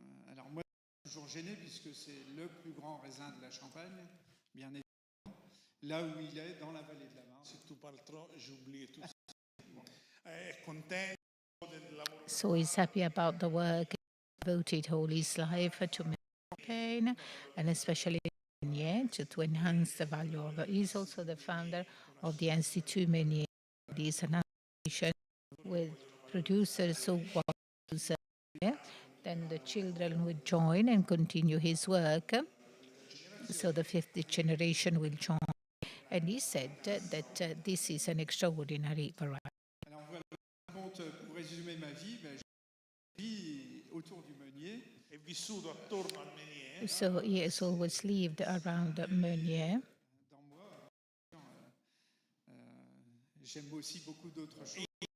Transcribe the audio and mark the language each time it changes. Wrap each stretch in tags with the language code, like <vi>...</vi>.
<fr>Alors moi, je suis toujours gêné puisque c'est le plus grand raisin de la Champagne, bien évidemment, là où il est, dans la vallée de la Marne. Si tu parles trop, j'oublie tout.</fr> <it>È contento del lavoro.</it> <en>So he's happy about the work, devoted all his life to Spain, and especially to enhance the value of it. He's also the founder of the Institut Meunier. It is an association with producers who want to use it. Then the children would join and continue his work. So the 5th generation will join. And he said that this is an extraordinary variety.</en> <fr>Alors voilà, pour résumer ma vie, je vis autour du Meunier.</fr> <it>È vissuto attorno al Meunier.</it> <en>So he has always lived around Meunier.</en> <fr>J'aime aussi beaucoup d'autres choses.</fr>